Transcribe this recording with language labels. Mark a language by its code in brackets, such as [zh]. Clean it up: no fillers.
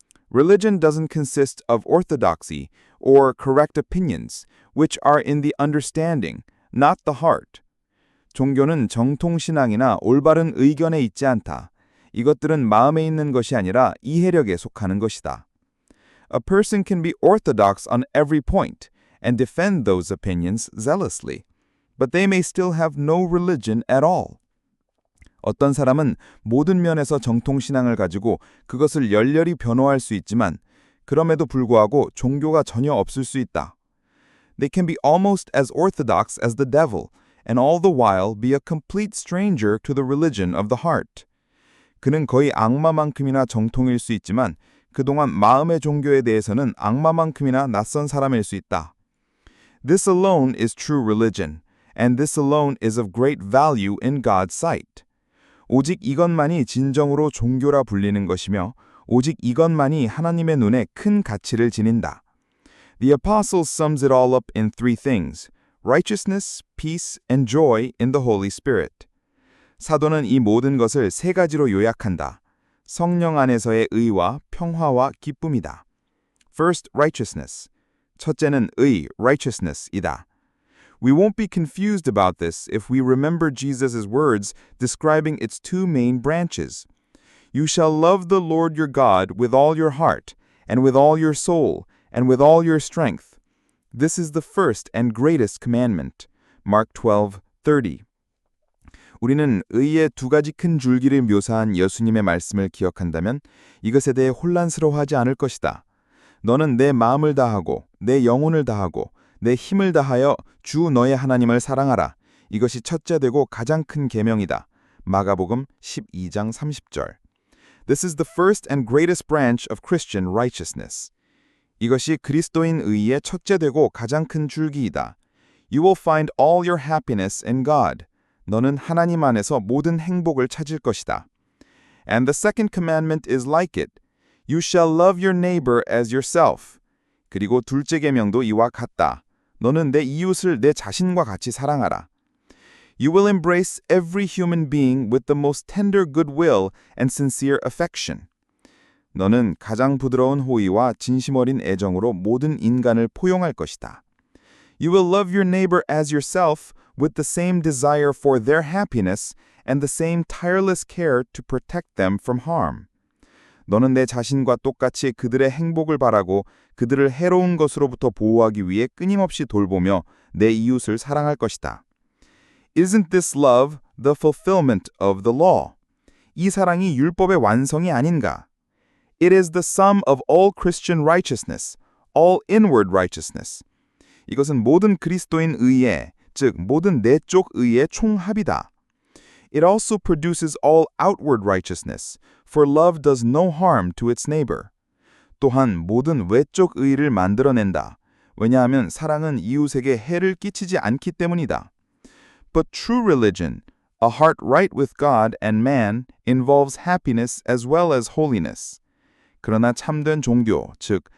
[en] Religion doesn't consist of orthodoxy or correct opinions, which are in the understanding, not the heart. [ko] 종교는 정통신앙이나 올바른 의견에 있지 않다. 이것들은 마음에 있는 것이 아니라 이해력에 속하는 것이다. [en] A person can be orthodox on every point and defend those opinions zealously, but they may still have no religion at all. [ko] 어떤 사람은 모든 면에서 정통신앙을 가지고 그것을 열렬히 변호할 수 있지만 그럼에도 불구하고 종교가 전혀 없을 수 있다. [en] They can be almost as orthodox as the devil and all the while be a complete stranger to the religion of the heart. [ko] 그는 거의 악마만큼이나 정통일 수 있지만 그동안 마음의 종교에 대해서는 악마만큼이나 낯선 사람일 수 있다. [en] This alone is true religion, and this alone is of great value in God's sight. [ko] 오직 이것만이 진정으로 종교라 불리는 것이며 오직 이것만이 하나님의 눈에 큰 가치를 지닌다. [en] The apostle sums it all up in three things: righteousness, peace, and joy in the Holy Spirit. [ko] 사도는 이 모든 것을 세 가지로 요약한다. 성령 안에서의 의와 평화와 기쁨이다. [en] First, righteousness. [ko] 첫째는 의, righteousness이다. [en] We won't be confused about this if we remember Jesus' words describing its two main branches. You shall love the Lord your God with all your heart, and with all your soul, and with all your strength. This is the first and greatest commandment. Mark 12:30. [ko] 우리는 의의 두 가지 큰 줄기를 묘사한 예수님의 말씀을 기억한다면 이것에 대해 혼란스러워하지 않을 것이다. 너는 내 마음을 다하고 내 영혼을 다하고 내 힘을 다하여 주 너의 하나님을 사랑하라. 이것이 첫째 되고 가장 큰 계명이다. 마가복음 12장 30절. [en] This is the first and greatest branch of Christian righteousness. [ko] 이것이 그리스도인 의의 첫째 되고 가장 큰 줄기이다. [en] You will find all your happiness in God. [ko] 너는 하나님 안에서 모든 행복을 찾을 것이다. [en] And the second commandment is like it. You shall love your neighbor as yourself. [ko] 그리고 둘째 계명도 이와 같다. 너는 내 이웃을 내 자신과 같이 사랑하라. [en] You will embrace every human being with the most tender goodwill and sincere affection. [ko] 너는 가장 부드러운 호의와 진심 어린 애정으로 모든 인간을 포용할 것이다. [en] You will love your neighbor as yourself with the same desire for their happiness and the same tireless care to protect them from harm. [ko] 너는 내 자신과 똑같이 그들의 행복을 바라고 그들을 해로운 것으로부터 보호하기 위해 끊임없이 돌보며 내 이웃을 사랑할 것이다. [en] Isn't this love the fulfillment of the law? [ko] 이 사랑이 율법의 완성이 아닌가? [en] It is the sum of all Christian righteousness, all inward righteousness. [ko] 이것은 모든 그리스도인 의의, 즉 모든 내적 의의 총합이다. [en] It also produces all outward righteousness, for love does no harm to its neighbor. [ko] 또한 모든 외적 의를 만들어낸다. 왜냐하면 사랑은 이웃에게 해를 끼치지 않기 때문이다. [en] But true religion, a heart right with God and man, involves happiness as well as holiness. [ko] 그러나 참된 종교, 즉